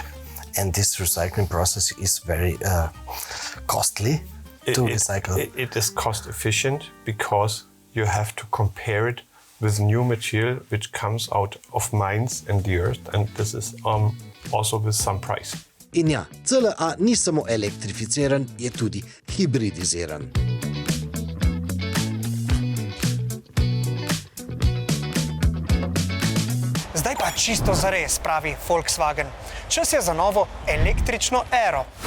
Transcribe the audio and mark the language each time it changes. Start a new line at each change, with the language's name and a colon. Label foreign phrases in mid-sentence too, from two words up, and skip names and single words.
English: And this recycling process is very costly to recycle. It is cost efficient because you have to compare it with new material which comes out of mines in the earth, and this is also with some price.
Slovenian: In ja, CLA ni samo elektrificiran, je tudi hibridiziran. Zdaj pa čisto zares, pravi Volkswagen. Čas je za novo električno ero.